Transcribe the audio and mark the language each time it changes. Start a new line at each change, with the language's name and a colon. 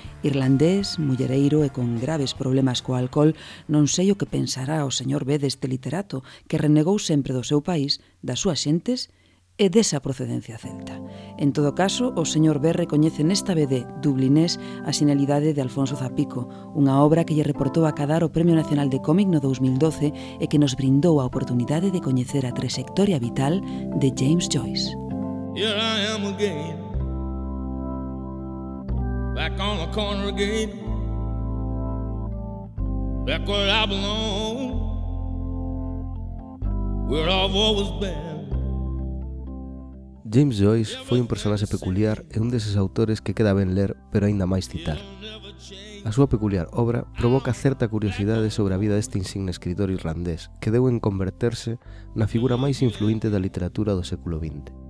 Galician: Irlandés, mullereiro e con graves problemas co alcohol, non sei o que pensará o señor B deste literato que renegou sempre do seu país, das súas xentes e desa procedencia celta. En todo caso, o señor B recoñece nesta BD dublinés a sinalidade de Alfonso Zapico, unha obra que lle reportou acadar o Premio Nacional de Cómic no 2012 e que nos brindou a oportunidade de coñecer a trayectoria vital de James Joyce.
English: Here I am again, back on the corner again, back where I belong, where I've always been.
Galician: James Joyce foi un personaxe peculiar e un deses autores que queda ben ler, pero aínda máis citar. A súa peculiar obra provoca certa curiosidade sobre a vida deste insigne escritor irlandés, que deu en converterse na figura máis influinte da literatura do século XX.